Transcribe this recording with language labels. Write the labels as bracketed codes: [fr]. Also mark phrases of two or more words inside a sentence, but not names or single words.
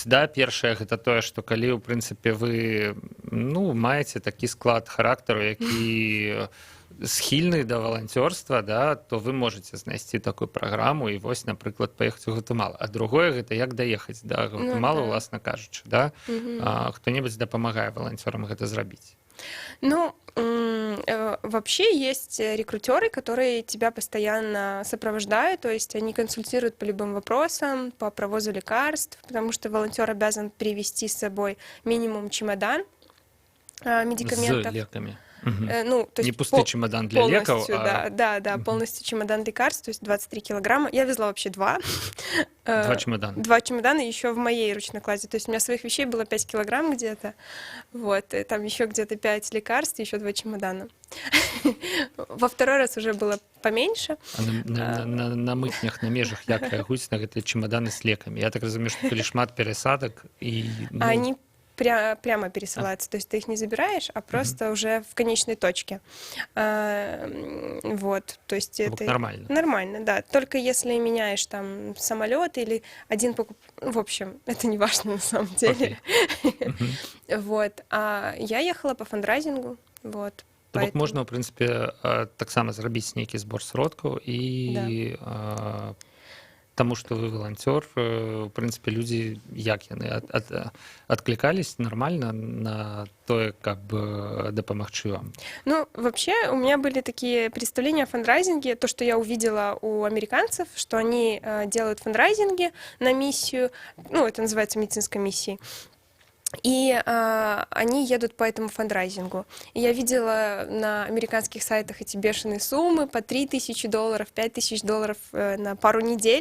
[be] Да, першае, гэта тое, што калі, у прынцыпе, вы ну, маеце такі склад характару, які схільны да валанцёрства, да, то вы можете знайсці такую праграму і вось, напрыклад, паехаць у Гватэмалу. А другое, гэта як даехаць да Гватэмалы, уласна кажучы, да? Хто-небудзь дапамагае валанцёрам гэта зрабіць. [ru] Ну, вообще есть рекрутеры, которые тебя постоянно сопровождают, то есть они консультируют по любым вопросам, по провозу лекарств, потому что волонтер обязан привезти с собой минимум чемодан [be] З [ru] медикаментов. [be] лекамі. Мгм. Ну, то [ru] Не есть [be] пусты чемодан для лекаў, [ru] полностью, а да, Мгм. полностью чемодан лекарств, то есть 23 килограмма. Я везла вообще 2. 2 чемодана. 2 чемодана еще в моей ручной кладе. То есть у меня своих вещей было 5 килограмм где-то. Вот, и там еще где-то 5 лекарств, еще 2 чемодана. Во второй раз уже было поменьше. [be] А на мытнях, на межах як рэагуюць на гэтыя чемоданы з лекамі? Я так разумею, што калі шмат перасадак і [ru] А они прямо пересылаются, то есть ты их не забираешь, а просто уже в конечной точке. Вот, то есть это нормально. Нормально, да. Только если меняешь там самолет или один в общем, это не важно на самом деле. Мгм. Вот. А я ехала по фандрайзингу, вот. [be] То бок [ru] Поэтому- [be] можна, ў прынцыпе, таксама зрабіць нейкі збор сродкаў і таму, што вы валанцёр, у прынцыпе, людзі як яны адклікались нормально на тое, каб дапамагчы вам? [ru] Ну, вообще, у меня были такие представления о фандрайзинге, то, что я увидела у американцев, что они делают фандрайзинги на миссию, ну, это называется медицинской миссией, и они едут по этому фандрайзингу. И я видела на американских сайтах эти бешеные суммы по $3000, $5000 на пару недель.